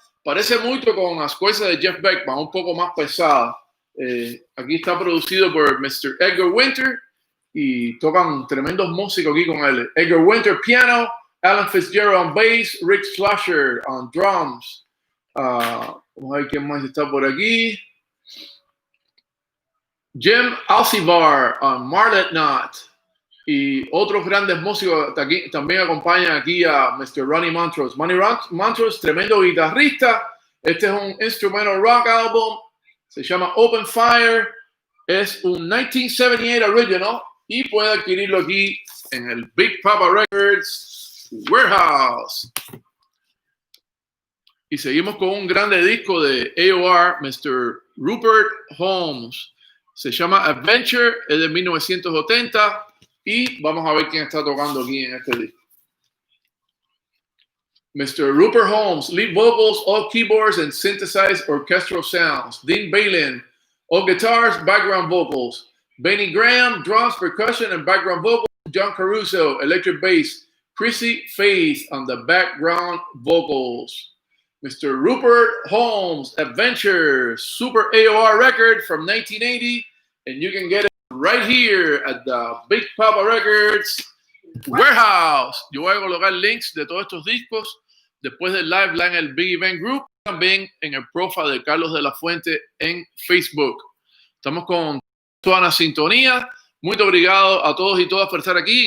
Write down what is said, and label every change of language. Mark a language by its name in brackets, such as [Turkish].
[Spanish] Parece mucho con las cosas de Jeff Beckman, un poco más pesada. Aquí está producido por Mr. Edgar Winter y tocan tremendos músicos aquí con él. [English] Edgar Winter piano, Alan Fitzgerald on bass, Rick Slasher on drums. [Spanish] Vamos a ver quién más está por aquí. Jim Alcivar on Marlet Knot. Y otros grandes músicos aquí, también acompañan aquí a Mr. Ronnie Montrose. Ronnie Montrose, tremendo guitarrista. Este es un instrumental rock album. Se llama Open Fire. Es un 1978 original y puede adquirirlo aquí en el Big Papa Records Warehouse. Y seguimos con un grande disco de AOR, Mr. Rupert Holmes. Se llama Adventure, es de 1980. Y vamos a ver quién está tocando aquí en este disco. [English] Mr. Rupert Holmes, lead vocals, all keyboards and synthesized orchestral sounds. Dean Balin, all guitars, background vocals. Benny Graham, drums, percussion, and background vocals. John Caruso, electric bass. Chrissy Faith on the background vocals. Mr. Rupert Holmes, Adventure, Super AOR record from 1980. And you can get it right here at the Big Papa Records Warehouse. [Spanish] Yo voy a colocar links de todos estos discos después del live en el Big Event Group, también en el profile de Carlos de la Fuente en Facebook. Estamos con toda la sintonía. [Portuguese] Muito obrigado [Spanish] a todos y todas por estar aquí.